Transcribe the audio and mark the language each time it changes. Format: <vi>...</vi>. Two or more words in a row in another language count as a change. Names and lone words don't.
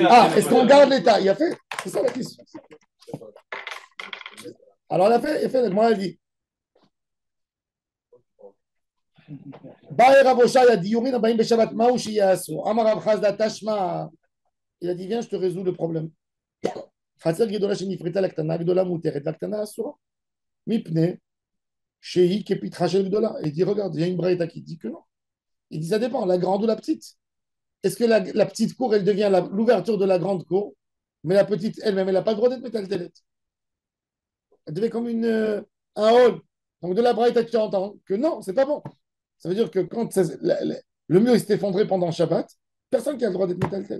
<fr>Ah, est-ce qu'on garde l'État? Il a fait? C'est ça la question. Alors, il fait, moi, elle dit. Il a dit, viens, je te résous le problème.</fr> <he>חצר גדולה שנפרצה לקטנה, גדולה מותרת, והקטנה אסורה. מפני שהיא כפתחה של גדולה.</he> <fr>Il dit, regarde, il y a une braïta qui dit que non. Il dit, ça dépend, la grande ou la petite. Est-ce que la petite cour, elle devient l'ouverture de la grande cour, mais la petite elle-même, elle n'a pas le droit d'être métaltelette. Elle devient comme un hall. Donc de la braïta, tu entends que non, c'est pas bon. Ça veut dire que quand le mur s'est effondré pendant Shabbat, personne qui a le droit d'être métaltelette.</fr>